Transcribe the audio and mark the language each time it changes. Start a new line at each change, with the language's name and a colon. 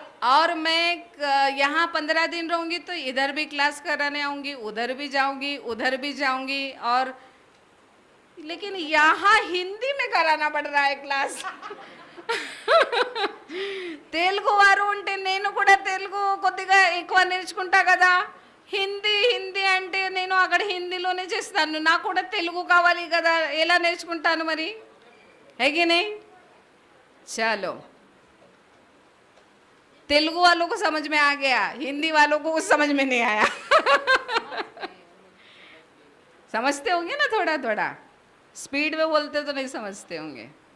Hindi: और मैं यहाँ 15 दिन रहूंगी तो इधर भी क्लास कराने आऊंगी, उधर भी जाऊंगी, उधर भी जाऊंगी, और लेकिन यहाँ हिंदी में कराना पड़ रहा है क्लास।
Telugu: తెలుగు వారు ఉంటే నేను కూడా తెలుగు కొద్దిగా ఎక్కువ నేర్చుకుంటా కదా, హిందీ హిందీ అంటే నేను అక్కడ హిందీలోనే చేస్తాను, నాకు కూడా తెలుగు కావాలి కదా, ఎలా నేర్చుకుంటాను మరి?
Hindi: है कि नहीं? चलो तेलुगु वालों को समझ में आ गया, हिंदी वालों को कुछ समझ में नहीं आया। समझते होंगे ना, थोड़ा थोड़ा स्पीड में बोलते तो नहीं समझते होंगे।